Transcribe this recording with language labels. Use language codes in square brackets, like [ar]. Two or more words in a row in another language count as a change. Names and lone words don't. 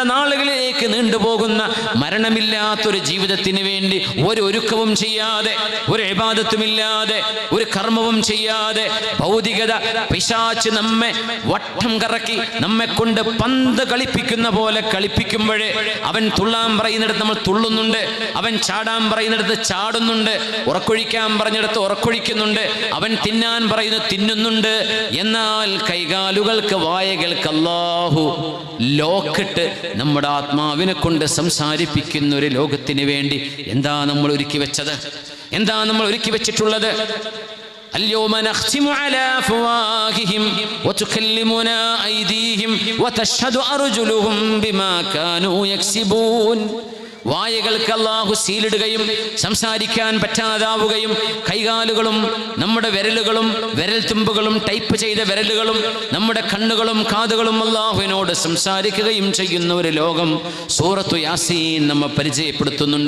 [ml] നാളുകളിലേക്ക് നീണ്ടുപോകുന്ന മരണമില്ലാത്തൊരു ജീവിതത്തിന് വേണ്ടി ഒരു ഒരുക്കവും ചെയ്യാതെ, ഒരു ഇബാദത്തുമില്ലാതെ, ഒരു കർമ്മവും ചെയ്യാതെ, ഭൗതികത പിശാച് നമ്മെ വട്ടം കറക്കി നമ്മെ കൊണ്ട് പന്ത് കളിപ്പിക്കുന്ന പോലെ കളിപ്പിക്കുമ്പോഴേ അവൻ തുള്ളാൻ പറയുന്നിടത്ത് നമ്മൾ തുള്ളുന്നുണ്ട്, അവൻ ചാടാൻ പറയുന്നിടത്ത് ചാടുന്നുണ്ട്, ഉറക്കൊഴിക്കാൻ പറഞ്ഞിടത്ത് ഉറക്കൊഴിക്കുന്നുണ്ട്, അവൻ തിന്നാൻ പറയുന്നത് തിന്നുന്നുണ്ട്. എന്നാൽ കൈകാലുകൾക്ക് വായകൾക്ക് അല്ലാഹു ലോക്കിട്ട് നമ്മുടെ ആത്മാവിനെ കൊണ്ട് സംസാരിപ്പിക്കുന്ന ഒരു ലോകത്തിന് വേണ്ടി എന്താ നമ്മൾ ഒരുക്കി വെച്ചത്? എന്താ നമ്മൾ ഒരുക്കി വെച്ചിട്ടുള്ളത്? [ar] اليوم نختم على أفواههم وتكلمنا أيديهم وتشهد أرجلهم بما كانوا يكسبون. [ml] വായകൾക്ക് അല്ലാഹു സീലിടുകയും സംസാരിക്കാൻ പറ്റാതാവുകയും കൈകാലുകളും നമ്മുടെ വിരലുകളും വിരൽത്തുമ്പുകളും ടൈപ്പ് ചെയ്ത വിരലുകളും നമ്മുടെ കണ്ണുകളും കാതുകളും അല്ലാഹുവിനോട് സംസാരിക്കുകയും ചെയ്യുന്ന ഒരു ലോകം സൂറത്തു യാസീൻ നമ്മെ പരിചയപ്പെടുത്തുന്നുണ്ട്.